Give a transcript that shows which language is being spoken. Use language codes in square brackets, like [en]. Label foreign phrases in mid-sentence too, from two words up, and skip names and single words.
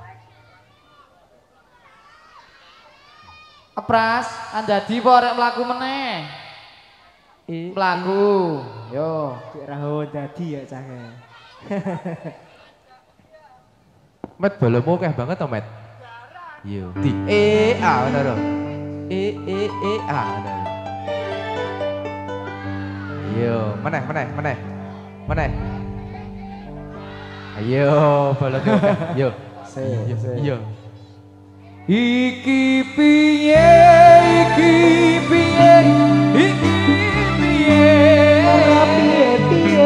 [jv] Pras, andadi apa arek mlaku meneh? Mlaku. Yo. Cek Rahawan tadi ya Cahya. Met bolomu akeh banget to, Met. Yo. Di A ngono lho. A ngono lho. Yo, meneh. Ayo, bolomu akeh. Yo. Yo. Iki piye, iki piye, iki piye.